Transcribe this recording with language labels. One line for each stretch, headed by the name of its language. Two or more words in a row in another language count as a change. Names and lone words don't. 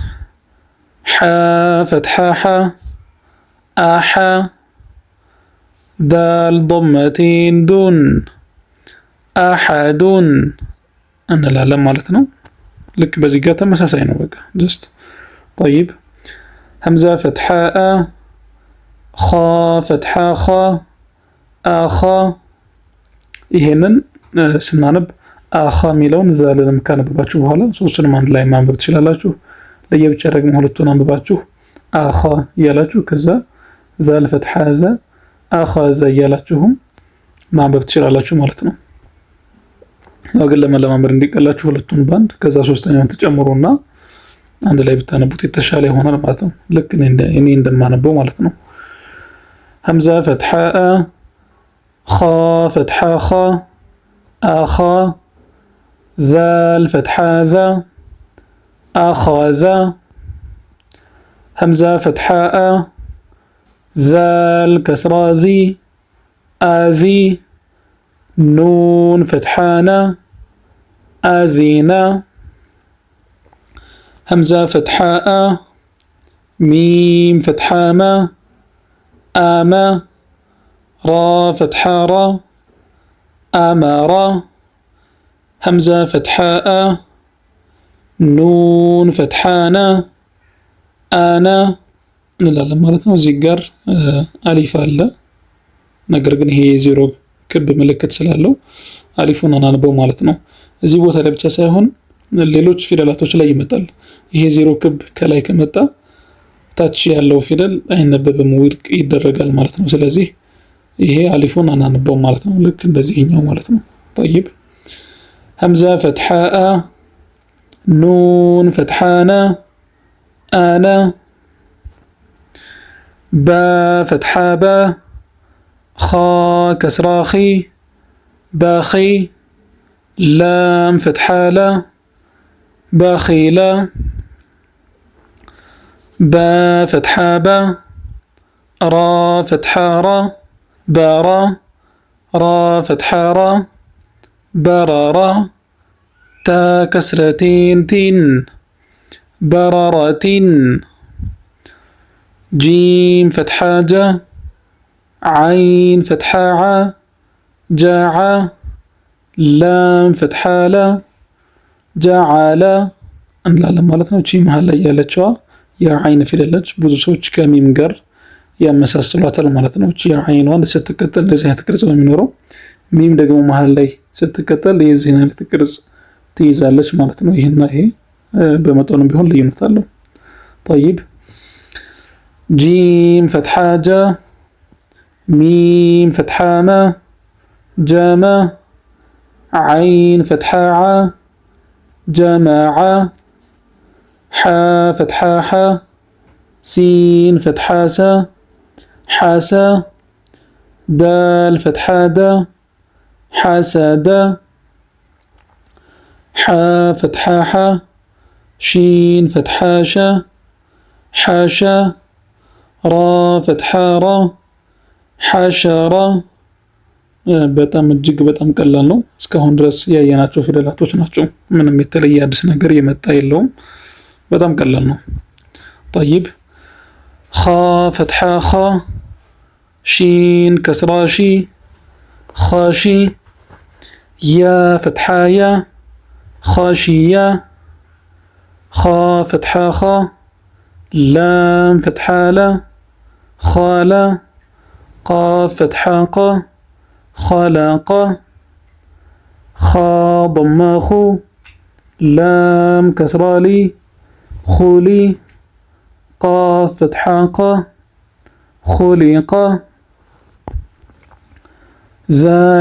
Arabic: ح فتحة حَ، أحَ، دال ضمتين دُنْ أحدٌ
Amharic: እንላለን ማለት ነው። ልክ በዚህ ጋር ተመሳሳይ ነው። በቃ ጀስት
Arabic: طيب همزة فتحة أَ خاء فتحة خَ أخَ
Amharic: ይሄንን ስናነብ አኻ የሚለውን ዛልንም ካነበባችሁ በኋላ ሶስቱንም አንድ ላይ ማንበብ ትችላላችሁ። ለየብቻ ደግሞ ሁለቱን አንብባችሁ አኻ እያላችሁ ከዛ
Arabic: ذال فتحة ذَ أخَ ذَ
Amharic: እያላችሁም ማንበብ ትችላላችሁ ማለት ነው። ያው ግን ለመለማመድ እንዲቀላችሁ ሁለቱን ባንድ ከዛ ሶስተኛውን ተጨምሩና አንድ ላይ ብታነቡት የተሻለ ይሆናል ማለት ነው። ልክ እኔ እንደማነበው ማለት ነው።
Arabic: همزة فتحة أَ خاء فتحة خَ أخَ ذال فتحة ذَ أخَ ذَ همزة فتحة أَ ذال كسرة ذِ أذِ نون فتحة نَ أذِنَ همزة فتحة أَ ميم فتحة مَ أمَ راء فتحة رَ أمَرَ همزة فتحة أَ نون فتحة نَ أنَا
Amharic: እንላለን ማለት ነው። እዚህ ጋር አሊፍ አለ። ነገር ግን ይሄ የዜሮ ክብ ምልክት ስላለው አሊፉን አናንበው ማለት ነው። እዚህ ቦታ ላይ ብቻ ሳይሆን ሌሎች ፊደላቶች ላይ ይመጣል። ይሄ ዜሮ ክብ ከላይ ከመጣ ታች ያለው ፊደል አይነበብም፣ ውድቅ ይደረጋል ማለት ነው። ስለዚህ ይሄ አሊፉን አናንበው ማለት ነው። ልክ እንደዚህኛው ማለት ነው።
Arabic: طيب همزة فتحة أَ نون فتحة نَ أنَا باء فتحة بَ خاء كسرة خِ بَخِ لام فتحة لَ بَخِلَ باء فتحة بَ راء فتحة رَ بَرَ راء فتحة رَ بَرَرَ تاء كسرتين تٍ بررةٍ جيم فتحة جَ عين فتحة ع جاع لام فتحة لا جعل እንላለን
Amharic: ማለት ነው። እቺ መሃል ላይ ያለችዋ የአይን ፊደሎች ብዙ ሰዎች ከሚም ጋር ያመሳስሏታል ማለት ነው። እቺ የአይኗን ስትቀጠል ለዚህ አይነት ቅርጽ ነው የሚኖረው። ሚም ደግሞ መሃል ላይ ስትቀጠል የዚህ አይነት ቅርጽ ትይዛለች ማለት ነው። ይሄና ይሄ በመጠኑም ቢሆን ልዩነት አለው። طيب
Arabic: ጂም فتحة ጃ ميم فتحة ما جما عين فتحة ع جماعة حا فتحة ح سين فتحة سا حاسا دال فتحة دا حاسدا حا فتحة ح شين فتحة شا حاشا را فتحة را
Amharic: ሐሸራ በጣም እጅግ በጣም ቀላል ነው። እስካሁን ድረስ ያየናቸው ፊደላቶች ናቸው። ምንም የተለየ አዲስ ነገር የመጣ የለውም። በጣም ቀላል ነው።
Arabic: طيب خاء فتحة خَ شين كسرة شِ خَشِ ياء فتحة يَ خَشِيَ خاء فتحة خَ لام فتحة لَ خَلَ قاف فتحة ق خلق خا ضمة خو لام كسرة لي خولي قاف فتحة ق خلق ذال